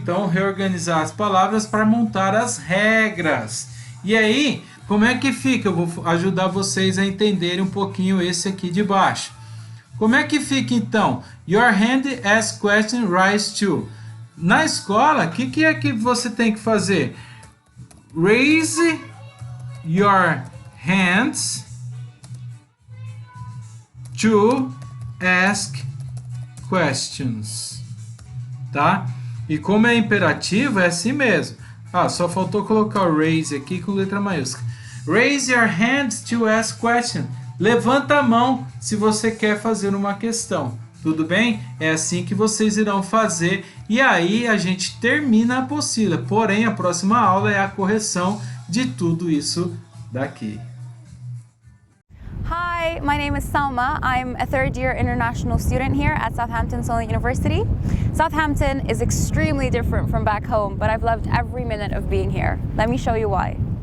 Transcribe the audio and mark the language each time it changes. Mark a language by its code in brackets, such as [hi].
[pt] Então reorganizar as palavras para montar as regras. E aí, como é que fica? Eu vou ajudar vocês a entenderem um pouquinho esse aqui de baixo. Como é que fica então? [en] Your hand asks question rise to. [pt] Na escola, o que é que você tem que fazer? [en] Raise your hands to ask questions. [pt] Tá? E como é imperativo, é assim mesmo. Só faltou colocar o raise aqui com letra maiúscula. [en] Raise your hands to ask questions. [pt] Levanta a mão se você quer fazer uma questão. Tudo bem? É assim que vocês irão fazer. E aí a gente termina a apostila. Porém, a próxima aula é a correção de tudo isso daqui. [en] Hi, my name is Salma. I'm a third-year international student here at Southampton Solent University. Southampton is extremely different from back home, but I've loved every minute of being here. Let me show you why.